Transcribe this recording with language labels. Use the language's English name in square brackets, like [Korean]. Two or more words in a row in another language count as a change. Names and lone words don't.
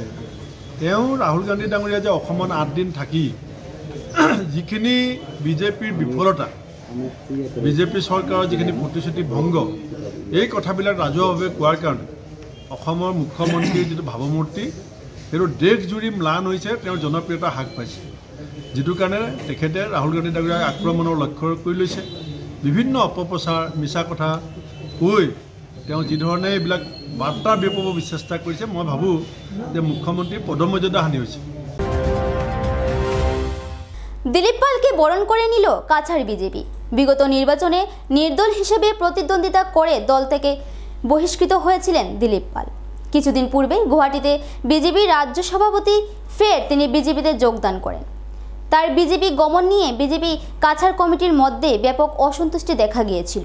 [Assamese] তেওঁ ৰাহুল গান্ধী ডাঙৰীয়া যে অসমত 8 দিন থাকি যিখিনি বিজেপিৰ বিফলতা, বিজেপি চৰকাৰৰ যিখিনি প্ৰতিশ্ৰুতি ভংগ, এই কথাবিলাক ৰাজহুৱাভাৱে কোৱাৰ কাৰণে অসমৰ মুখ্যমন্ত্ৰীৰ যিটো ভাৱমূৰ্তি সেইটো দেশজুৰি ম্লান হৈছে, তেওঁৰ জনপ্ৰিয়তা হ্ৰাস পাইছে, যিটো কাৰণে তেখেতে ৰাহুল গান্ধী ডাঙৰীয়াক আক্ৰমণৰ লক্ষ্য কৰি লৈছে। বিভিন্ন অপপ্ৰচাৰ, মিছা কথা কৈ তেওঁ যিধৰণে এইবিলাক বাৰ্তা বিয়পাব চেষ্টা কৰিছে, মই ভাবোঁ যে মুখ্যমন্ত্ৰীৰ পদমৰ্যাদা হানি হৈছে। [Bangla] দিলীপ পালকে বরণ করে নিল কাছাড় বিজেপি। বিগত নির্বাচনে নির্দল হিসেবে প্রতিদ্বন্দ্বিতা করে দল থেকে বহিষ্কৃত হয়েছিলেন দিলীপ পাল। কিছুদিন পূর্বে গুয়াহাটিতে বিজেপি রাজ্য সভাপতি ফের তিনি বিজেপিতে যোগদান করেন। তার বিজেপি গমন নিয়ে বিজেপি কাছাড় কমিটির মধ্যে ব্যাপক অসন্তুষ্টি দেখা গিয়েছিল।